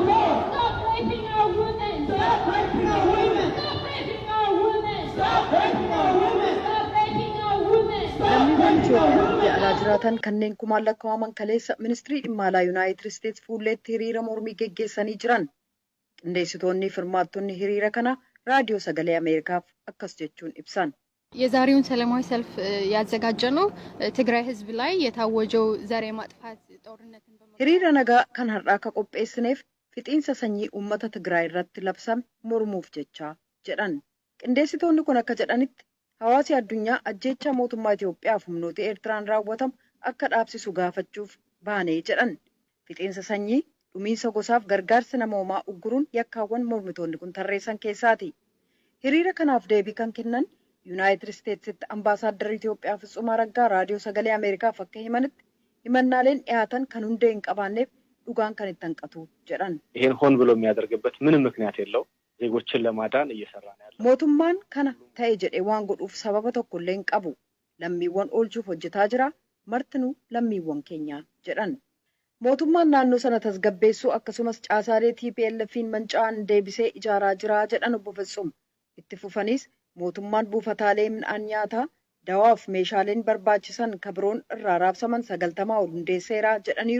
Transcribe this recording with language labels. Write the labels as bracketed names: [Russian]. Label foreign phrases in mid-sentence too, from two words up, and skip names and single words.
[Oromo] Lammiiwwan Itoophiyaa biyya alaa jiraatan kanneen kumaan lakkaawaman kaleessa ministirii dhimma alaa Yuunaayitid Isteets fuulleetti hiriira mormii geggeessanii jiran. Qindeessitoonni fi hirmaattonni hiriira kana raadiyoo sagalee Ameerikaaf akkas jechuun ibsan. [Amharic] የዛሬውን ሰላማዊ ሰልፍ ያዘጋጀነው ትግራይ ህዝብ ላይ የታወጀው ዘር የማጥፋት ጦርነትን [Oromo] hiriira nagaa kan har'aa akka qopheessineef fixiinsa sanyii uummata Tigraay irratti labsame mormuuf jecha jedhan. Qindeessitoonni kun akka jedhanitti hawaasi addunyaa ajjeechaa mootummaa Itoophiyaa fi humnoota Eertiraan raawwatamu akka dhaabsisu gaafachuuf baanee jedhan. Fixiinsa sanyii dhumiinsa gosaaf gargaarsa namoomaa ugguruun yakkaawwan mormitoonni kun tarreessan keessaati. Hiriira kanaaf deebii kan kennan Yuunaayitid Isteetsitti ambaasaaddarri Itoophiyaa Fitsum Araggaa raadiyoo sagalee Ameerikaaf akka himanitti himannaaleen dhiyaatan kan hundee hin qabaanneef dhugaan kan itti hanqatu jedhan. [Amharic] ይሄን ሆን ብሎ የሚያደርግበት ምንም ምክንያት የለው ዜጎችን ለማዳን እየሰራ ነው ያለው. [Oromo] Mootummaan kana ta'e jedhee waan godhuuf sababa tokkollee hin qabu. Lammiiwwan oolchuuf hojjetaa jira. Martinuu lammiiwwan keenya jedhan. Mootummaan naannoo sana tasgabbeessuu akkasumas caasaalee TPLF'n manca'an deebisee ijaaraa jira jedhan obbo Fitsum. Itti fufanis mootummaan buufataalee midhaan nyaataa dawaaf meeshaaleen barbaachisan kabiroon irraa raabsaman 90 ol hundeesseera jedhaniiru.